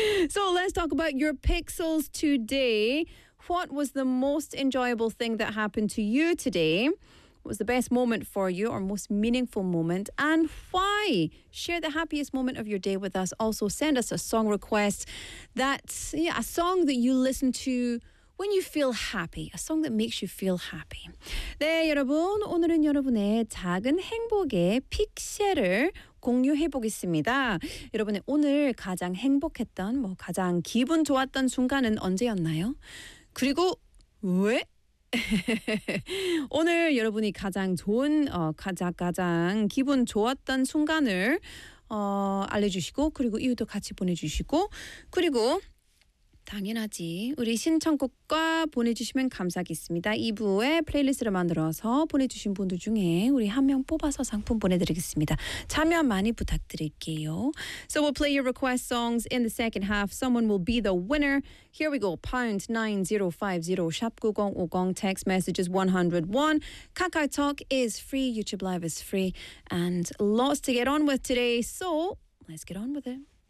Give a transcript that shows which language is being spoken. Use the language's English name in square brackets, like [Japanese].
[English] So let's talk about your pixels today. What was the most enjoyable thing that happened to you today? What was the best moment for you or most meaningful moment and why? Share the happiest moment of your day with us. Also, send us a song request. A song that you listen to when you feel happy. A song that makes you feel happy. [Korean] 네, 여러분. 오늘은 여러분의 작은 행복의 픽셀을 공유해 보겠습니다. 여러분의 오늘 가장 행복했던, 뭐 가장 기분 좋았던 순간은 언제였나요? 그리고 왜? 오늘 여러분이 가장 좋은, 가장 기분 좋았던 순간을 알려주시고 그리고 이유도 같이 보내주시고 그리고 당연하지 우리 신청곡과 보내주시면 감사하겠습니다. 2부에 플레이리스트를 만들어서 보내주신 분들 중에 우리 한 명 뽑아서 상품 보내드리겠습니다. 참여 많이 부탁드릴게요. [English] So we'll play your request songs in the second half. Someone will be the winner. Here we go. #9050 #9050 text messages 101. KakaoTalk is free. YouTube Live is free. And lots to get on with today. So let's get on with it.